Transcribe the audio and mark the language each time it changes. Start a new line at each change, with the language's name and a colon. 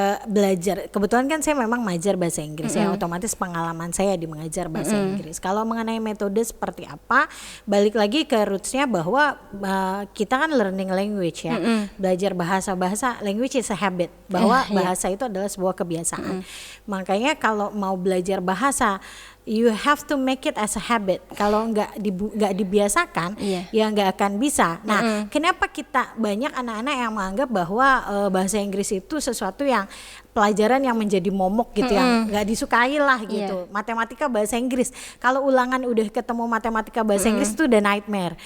Indonesian: Belajar, kebetulan kan saya memang mengajar bahasa Inggris ya, otomatis pengalaman saya di mengajar bahasa Inggris. Kalau mengenai metode seperti apa, balik lagi ke rootsnya bahwa kita kan
English: learning language
Indonesian: ya, belajar bahasa
English: language is a habit,
Indonesian: bahwa bahasa itu adalah sebuah kebiasaan. Makanya kalau mau belajar bahasa,
English: you have to make it as a habit.
Indonesian: Kalau nggak dibiasakan, ya nggak akan bisa. Nah, kenapa kita banyak anak-anak yang menganggap bahwa bahasa Inggris itu sesuatu yang pelajaran yang menjadi momok gitu, yang nggak disukai lah gitu. Matematika bahasa Inggris, kalau ulangan udah ketemu matematika bahasa Inggris itu udah nightmare.